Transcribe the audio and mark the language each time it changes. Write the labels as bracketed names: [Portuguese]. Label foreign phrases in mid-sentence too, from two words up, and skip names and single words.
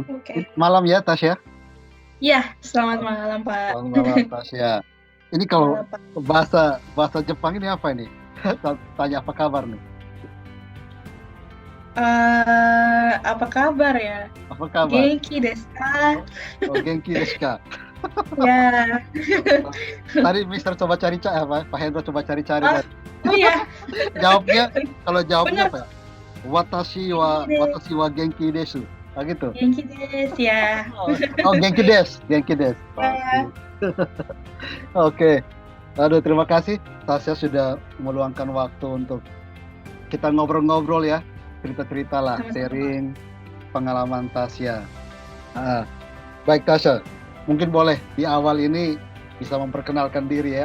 [Indonesian] Oke. Malam ya, Tasya. Iya, selamat malam, Pak. Selamat malam, Tasya. Ini kalau Malam, Pak. bahasa bahasa Jepang ini apa ini? Tanya apa kabar nih? Apa kabar ya? Apa kabar? [Japanese] 元気ですか? Oh, oh 元気ですか? [Indonesian] Ya. Oh, tadi Mister coba cari-cari apa? Pak Hendro coba cari-cari Oh, tadi. oh ya. Jawabnya, kalau jawabnya Benar, apa ya? Pak. [Japanese] 元気です. 私は元気です. [Indonesian] Ah gitu. [Japanese] 元気です ya. Oh, oh 元気です、元気です. [Indonesian] Ya, Oke. Oke. Aduh, terima kasih Tasya sudah meluangkan waktu untuk kita ngobrol-ngobrol ya, cerita-cerita lah, sama-sama. sharing pengalaman Tasya. Ah, baik Tasya, mungkin boleh di awal ini bisa memperkenalkan diri ya.